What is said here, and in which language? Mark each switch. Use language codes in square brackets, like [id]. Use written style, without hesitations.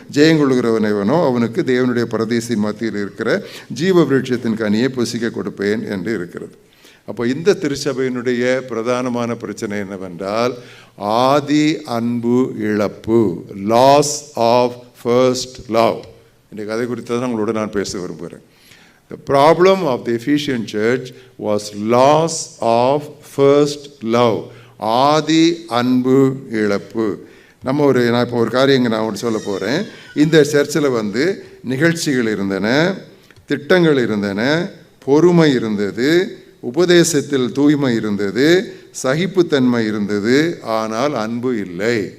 [ta] ஜெயங்கொள்கிறவனவனோ அவனுக்கு தேவனுடைய பரதேசின் மத்தியில் இருக்கிற ஜீவ விருட்சத்தின் கனியை புசிக்க கொடுப்பேன் என்று இருக்கிறது. அப்போ இந்த திருச்சபையினுடைய பிரதானமான பிரச்சனை என்னவென்றால், ஆதி அன்பு இழப்பு, [en] Loss of first love. [ta] இன்றைக்கு அதை குறித்து தான் உங்களோட நான் பேச விரும்புகிறேன். [en] The problem of the Ephesian church was loss of first love. [ta] ஆதி அன்பு இழப்பு. நான் இப்போ ஒரு காரியம் நான் சொல்ல போகிறேன். இந்த சர்ச்சில் நிகழ்ச்சிகள் இருந்தன, திட்டங்கள் இருந்தன, பொறுமை இருந்தது, உபதேசத்தில் தூய்மை இருந்தது, சகிப்புத்தன்மை இருந்தது, ஆனால் அன்பு இல்லை.